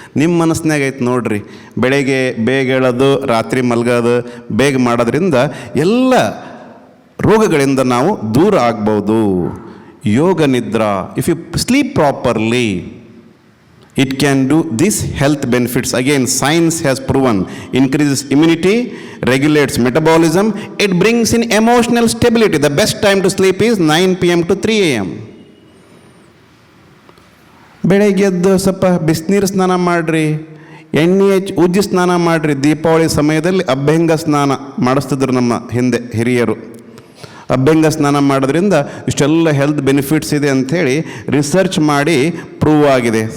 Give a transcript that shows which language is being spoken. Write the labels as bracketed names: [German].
[Kannada] ನಿಮ್ಮ ಮನಸ್ಸಿನಾಗ ಐತೆ ನೋಡ್ರಿ, ಬೆಳಗ್ಗೆ ಬೇಗ ಹೇಳೋದು, ರಾತ್ರಿ ಮಲಗೋದು, ಬೇಗ ಮಾಡೋದ್ರಿಂದ ಎಲ್ಲ ರೋಗಗಳಿಂದ ನಾವು ದೂರ ಆಗ್ಬೋದು. [English] Yoga nidra, if you sleep properly, it can do these health benefits. Again, science has proven increases immunity, regulates metabolism, it brings in emotional stability. The best time to sleep is 9 p.m. to 3 a.m. [Kannada] ಬೆಳಗ್ಗೆ ಎದ್ದು ಸ್ವಲ್ಪ ಬಿಸಿನೀರು ಸ್ನಾನ ಮಾಡಿರಿ, ಎಣ್ಣೆ ಹಚ್ಚಿ ಉಜ್ಜಿ ಸ್ನಾನ ಮಾಡಿರಿ. ದೀಪಾವಳಿ ಸಮಯದಲ್ಲಿ ಅಭ್ಯಂಗ ಸ್ನಾನ ಮಾಡಿಸ್ತಿದ್ರು ನಮ್ಮ ಹಿಂದೆ ಹಿರಿಯರು. ಅಭ್ಯಂಗ ಸ್ನಾನ ಮಾಡೋದ್ರಿಂದ ಇಷ್ಟೆಲ್ಲ ಹೆಲ್ತ್ ಬೆನಿಫಿಟ್ಸ್ ಇದೆ ಅಂಥೇಳಿ ರಿಸರ್ಚ್ ಮಾಡಿ ಪ್ರೂವ್ ಆಗಿದೆ.